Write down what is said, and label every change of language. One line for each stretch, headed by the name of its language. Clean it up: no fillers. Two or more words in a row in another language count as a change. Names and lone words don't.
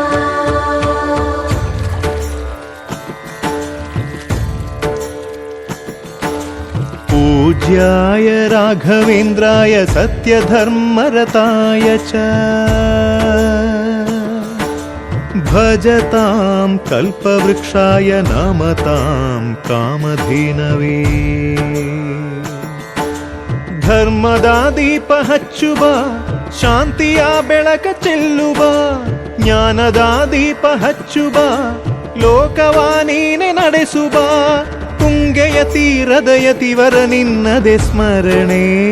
Sanskrit: पूज्याय राघवेन्द्राय सत्यधर्मरताय च भजतां कल्पवृक्षाय नमतां कामधेनवे
Kannada: ಧರ್ಮದ ದೀಪ ಹಚ್ಚುವ ಶಾಂತಿಯ ಬೆಳಕ ಚೆಲ್ಲುವ ಜ್ಞಾನದ ದೀಪ ಹಚ್ಚು ಬಾ, ಲೋಕವಾ ನೀನೆ ನಡೆಸು ಬಾ. ತುಂಗೆಯ ತೀರದ ಯತಿವರ ನಿನ್ನದೆ ಸ್ಮರಣೆ.